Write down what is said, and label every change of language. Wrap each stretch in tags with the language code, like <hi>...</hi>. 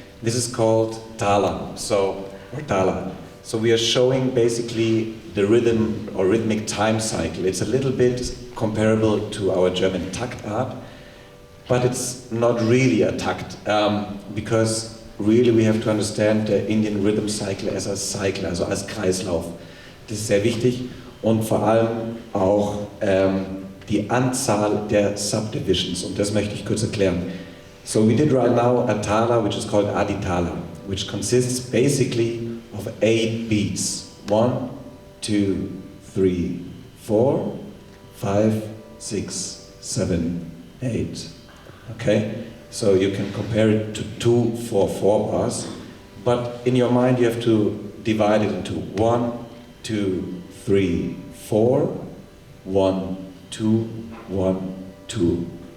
<en>This is called tala, or tala. So we are showing basically the rhythm or rhythmic time cycle. It's a little bit comparable to our German Takt art, but it's not really a takt, because really we have to understand the Indian rhythm cycle as a cycle,</en> <de>also als Kreislauf. Das ist sehr wichtig und vor allem auch die Anzahl der Subdivisions, und das möchte ich kurz erklären.</de> <en>So we did right now a tala which is called Adi Tala. which consists basically of 8 beats. 1, 2, 3, 4, 5, 6, 7, 8. Okay? So you can compare it to 2, 4, 4 bars, but in your mind you have to divide it into 1, 2, 3, 4, 1, 2, 1, 2.</en>